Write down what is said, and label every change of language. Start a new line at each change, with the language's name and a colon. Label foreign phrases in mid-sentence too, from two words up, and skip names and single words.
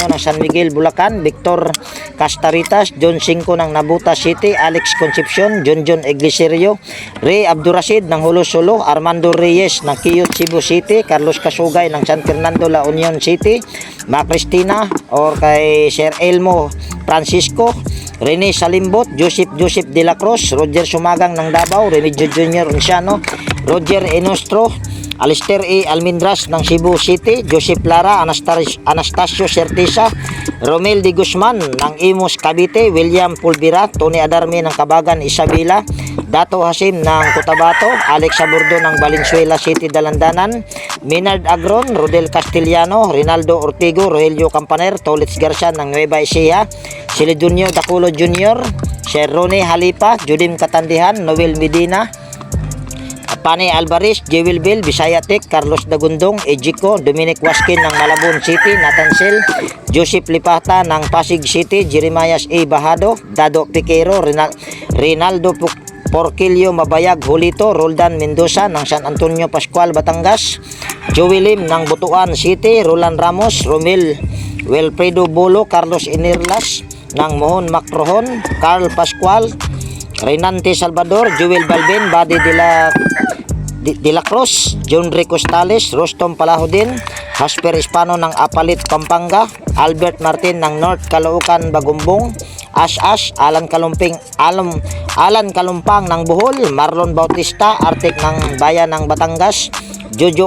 Filipino: ng San Miguel, Bulacan, Victor Castaritas, John Cinco ng Nabuta City, Alex Concepcion, John Iglesirio, Ray Abdurasid ng Hulo-Solo, Armando Reyes ng Quiyot, Cebu City, Carlos Casugay ng San Fernando, La Union City, Ma Cristina or kay Sir Elmo Francisco, Rene Salimbot, Joseph De La Cruz, Roger Sumagang ng Davao, Remigio Jr. Onciano, Roger Enostro, Alister E. Almindras ng Cebu City, Joseph Lara, Anastasio Certeza, Romel de Guzman ng Imus Cavite, William Pulvira, Tony Adarme ng Kabagan Isabela, Dato Hasim ng Cotabato, Alex Aburdo ng Valenzuela City, Dalandanan, Minard Agron, Rodel Castellano, Rinaldo Ortigo, Rogelio Campaner, Tolitz Garcia ng Nueva Ecija, Silidunio Daculo Jr., Sir Ronnie Halipa, Judim Katandihan, Noel Medina, Pane Alvarez, Jewel Bill, Bisaya Tech, Carlos Dagundong, Ejiko, Dominic Waskin ng Malabon City, Nathan Sel, Joseph Lipata ng Pasig City, Jeremias A. Bahado, Dado Piquero, Rinaldo Porquillo Mabayag Julito, Roldan Mendoza ng San Antonio Pascual, Batangas, Joey Lim ng Butuan City, Roland Ramos, Romel Wilfredo Bolo, Carlos Inirlas ng Mohon Macrohon, Carl Pascual, Renante Salvador, Joel Balben, Badi de la De La Cruz, John Rico Stales, Rostom Palahodin, Hasper Hispano ng Apalit, Pampanga, Albert Martin ng North Caloocan, Bagumbong, Ash, Alan Kalumpang ng Bohol, Marlon Bautista, Artek ng Bayan ng Batangas, Jojo